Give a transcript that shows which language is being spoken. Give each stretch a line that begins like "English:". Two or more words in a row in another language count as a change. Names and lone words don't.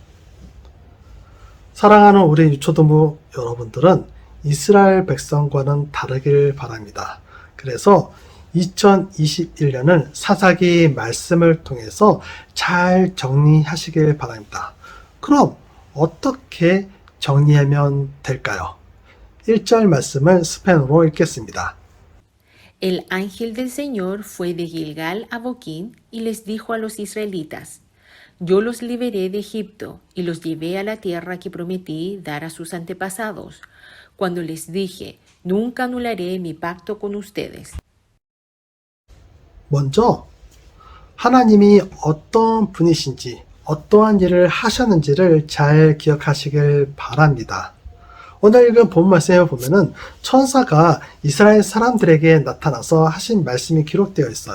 Korean: 사랑하는 우리 유초동부 여러분들은 이스라엘 백성과는 다르길 바랍니다. 그래서 2021년은 사사기 말씀을 통해서 잘 정리하시길 바랍니다. 그럼 어떻게 정리하면 될까요? 1절 말씀을 스페인어로 읽겠습니다.
Spanish: El ángel del Señor fue de Gilgal a Boquín y les dijo a los israelitas: Yo los liberé de Egipto y los llevé a la tierra que prometí dar a sus antepasados, cuando les dije: Nunca anularé mi pacto con ustedes.
Korean: 먼저 하나님이 어떤 분이신지 어떠한 일을 하셨는지를 잘 기억하시길 바랍니다. 오늘 읽은 본 말씀에 보면은 천사가 이스라엘 사람들에게 나타나서 하신 말씀이 기록되어 있어요.